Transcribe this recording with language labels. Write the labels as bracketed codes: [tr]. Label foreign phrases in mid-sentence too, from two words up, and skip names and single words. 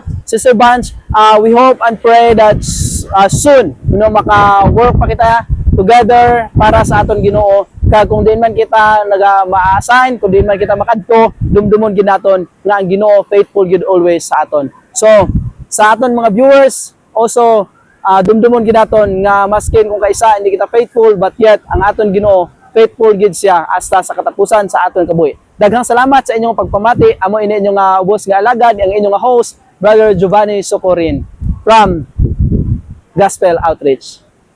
[en] Sister Banj, we hope and pray that soon, [hil] maka-work pa kita together para sa aton Ginoo. Kag kung din man kita ma-assign, kung din man kita makadto, dumdumon gid naton nga ang Ginoo faithful gid always sa aton. So, sa aton mga viewers, also dumdumon ginaton nga maskin kung kaisa hindi kita faithful but yet ang aton Ginoo faithful gid siya hasta sa katapusan sa aton kabuhi. [ceb] Daghang salamat sa inyong pagpamati. [hil] Amo ini inyong ubos nga alagad, ang inyong host Brother Giovanni Socorin from Gospel Outreach.